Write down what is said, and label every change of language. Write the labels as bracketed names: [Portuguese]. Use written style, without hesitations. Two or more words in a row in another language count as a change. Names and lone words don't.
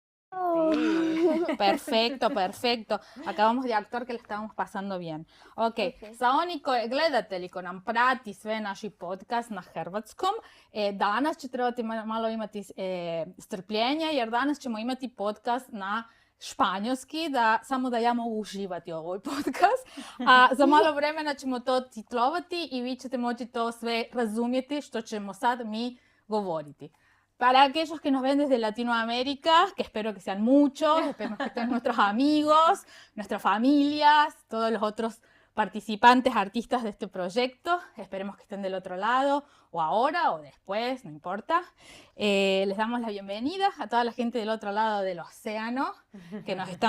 [Spanish] Sí. Perfecto, perfecto. Acabamos de actuar que le estábamos pasando bien. Ok, Ok. [Croatian] za oni koji gledatelji ko nam prati sve naši podcast na hrvatskom, danas će trebati malo imati strpljenja jer danas ćemo imati podcast na španjolski, samo da ja mogu uživati u ovoj podcast, a za malo vremena ćemo to titlovati i vi ćete moći to sve razumjeti što ćemo sad mi govoriti. [Spanish] Para aquellos que nos ven desde Latinoamérica, que espero que sean muchos, esperemos que estén nuestros amigos, nuestras familias, todos los otros participantes, artistas de este proyecto, esperemos que estén del otro lado, o ahora o después, no importa. Les damos la bienvenida a toda la gente del otro lado del océano que nos están